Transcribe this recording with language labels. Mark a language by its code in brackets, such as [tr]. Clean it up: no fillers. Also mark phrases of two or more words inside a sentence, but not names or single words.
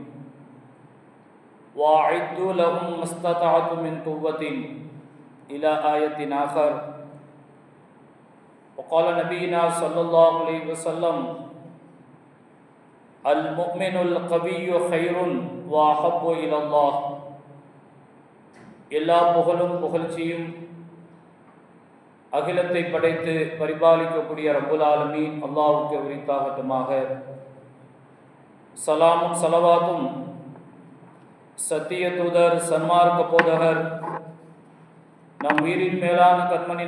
[ar] وأعدوا لهم ما استطعتم من قوة إلى آية آخر. وقال نبينا صلى الله عليه وسلم: المؤمن القوي خير وأحب إلى الله. [ta] எல்லா புகழும் புகழ்ச்சியும் அகிலத்தை படைத்து பரிபாலிக்கக்கூடிய [ar] رب العالمين [ta] அல்லாஹ்வுக்கு உரித்தாகட்டுமாக. சலாமும் சலவாத்தும் சத்திய தூதர் சன்மார்க்க போதகர் நம் உயிரின் மேலான கண்மணி